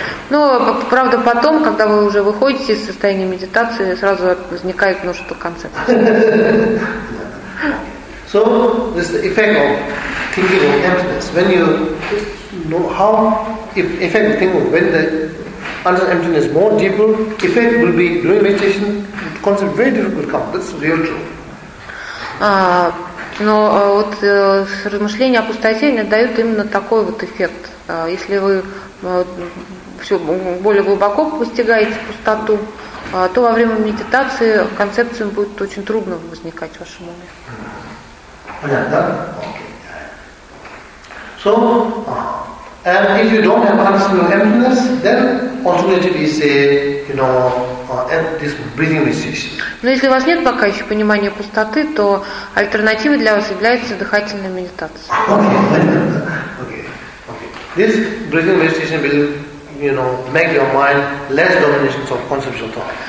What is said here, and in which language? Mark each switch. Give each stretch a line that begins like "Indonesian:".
Russian: Но, правда, потом, когда вы уже выходите из состояния медитации, сразу возникает множество концепций.
English: So, this effect of thinking of emptiness, when you know how effect of thinking, when the under emptiness more deeper, effect will be during meditation, concept very difficult come. That's real true.
Russian: Но вот размышления о пустоте дают именно такой вот эффект. Если вы все более глубоко постигаете пустоту, то во время медитации концепциям будет очень трудно возникать в вашем уме. Понятно, да? Okay.
English: So, and if you don't have understanding emptiness, then alternative is a, you know, this breathing meditation.
Russian: Но если у вас нет пока еще понимания пустоты, то альтернативой для вас является дыхательная медитация.
English: Okay. This breathing meditation will, you know, make your mind less dominations of conceptual thought.